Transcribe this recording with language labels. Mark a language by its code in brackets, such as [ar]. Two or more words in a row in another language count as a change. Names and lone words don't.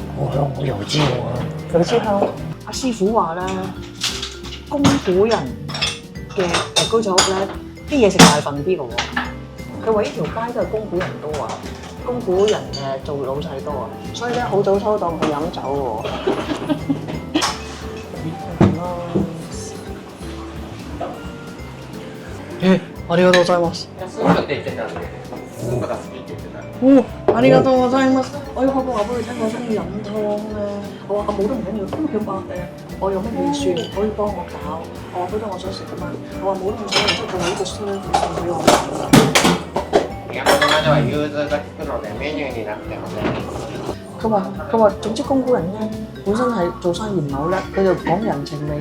[yue] 好香，好油脂喎。油脂香。阿師傅話咧，宮古人嘅居酒屋咧，啲嘢食大份啲嘅喎。佢話呢條街都係宮古人多啊，宮古人做老細多啊，所以咧好早收檔去飲酒喎。 [ja] ありがとうございます。ありがとうございます。 [yue] 我要開個話俾佢聽，我中意飲湯咧。我話冇都唔緊要，因為佢話我有乜預算可以幫我搞。我話俾咗我想食㗎嘛。我話冇都唔所謂，即係佢話呢個商俾我佢話總之宮古人咧本身係做生意唔係好叻，佢就講人情味。